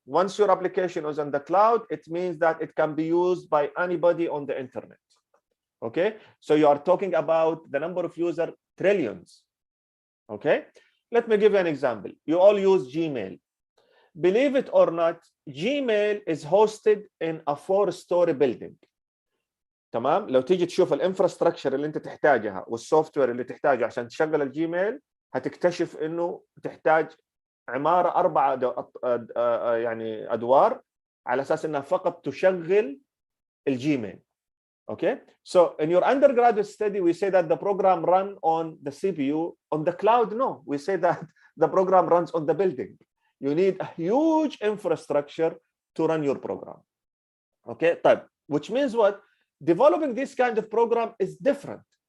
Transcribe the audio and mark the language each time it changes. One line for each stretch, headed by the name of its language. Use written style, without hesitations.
English: Once your application is on the cloud, it means that it can be used by anybody on the internet. Okay, so you are talking about the number of users, trillions. Okay, let me give you an example. You all use Gmail. Believe it or not, Gmail is hosted in a 4-story building.
Arabic: تمام؟ لو تيجي تشوف الانفراستراكشر اللي انت تحتاجها والسوفت وير اللي تحتاجه عشان تشغل الجيميل، هتكتشف انه تحتاج عماره 4 يعني ادوار على اساس انها فقط تشغل الجيميل.
English: Okay, so in your undergraduate study we say that the program run on the CPU. On the cloud, no, we say that the program runs on the building. You need a huge infrastructure to run your program. Okay,
Arabic: طيب,
English: which means what? Developing this kind of program is different.